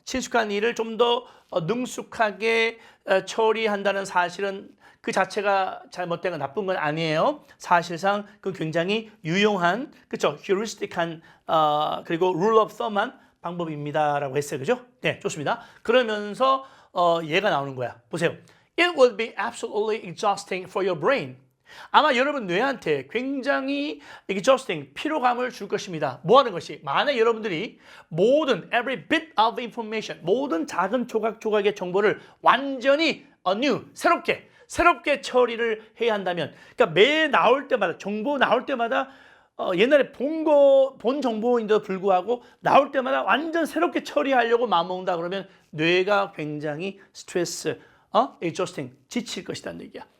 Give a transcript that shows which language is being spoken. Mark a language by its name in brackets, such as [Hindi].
[Korean] 친숙한 일을 좀 더 능숙하게 처리한다는 사실은 그 자체가 잘못된 건 나쁜 건 아니에요. 사실상 그 굉장히 유용한 그렇죠. heuristic한 그리고 rule of thumb한 방법입니다라고 했어요. 그죠? 네, 좋습니다. 그러면서 얘가 나오는 거야. 보세요. [English] It will be absolutely exhausting for your brain. [Korean] 아마 여러분 뇌한테 굉장히 exhausting, 피로감을 줄 것입니다. 뭐 하는 것이? 만약 여러분들이 모든 [English] every bit of information, [Korean] 모든 작은 조각조각의 정보를 완전히 anew, 새롭게 처리를 해야 한다면, 그러니까 매 나올 때마다, 정보 나올 때마다 옛날에 본 정보인데도 불구하고 나올 때마다 완전 새롭게 처리하려고 마음먹는다 그러면 뇌가 굉장히 스트레스, exhausting, 지칠 것이라는 얘기야.